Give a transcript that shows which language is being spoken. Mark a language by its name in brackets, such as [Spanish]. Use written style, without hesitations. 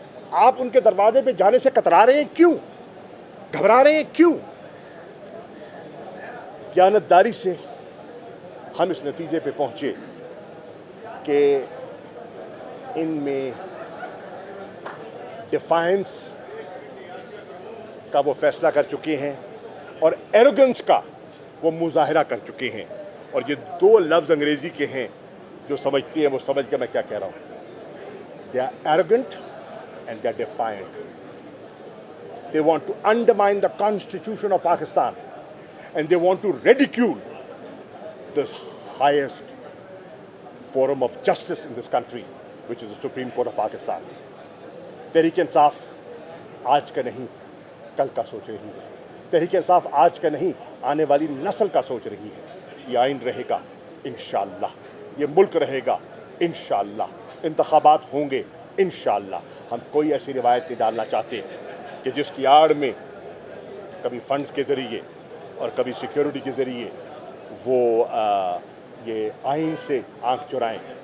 [Urdu] آپ ان کے دروازے پہ جانے سے کترا رہے ہیں کیوں؟ گھبرا رہے ہیں کیوں؟ دیانتداری سے ہم اس نتیجے پہ پہنچے کہ ان میں ڈیفائنس کا وہ فیصلہ کر چکے ہیں اور ایروگنس کا وہ مظاہرہ کر چکے ہیں. اور یہ دو لفظ انگریزی کے ہیں, جو سمجھتے ہیں وہ سمجھ کے میں کیا کہہ رہا ہوں. [English] They are arrogant and they are defiant. They want to undermine the Constitution of Pakistan and they want to ridicule the highest forum of justice in this country, which is the Supreme Court of Pakistan. [Urdu] Tehreek Insaf آج کا نہیں کل کا سوچ رہی ہے. تحریک انصاف آج کا نہیں آنے والی نسل کا سوچ رہی ہے. یہ آئین رہے گا انشاءاللہ, یہ ملک رہے گا انشاءاللہ, انتخابات ہوں گے انشاءاللہ. ہم کوئی ایسی روایت نہیں ڈالنا چاہتے کہ جس کی آڑ میں کبھی فنڈز کے ذریعے اور کبھی سیکیورٹی کے ذریعے وہ یہ آئین سے آنکھ چرائیں.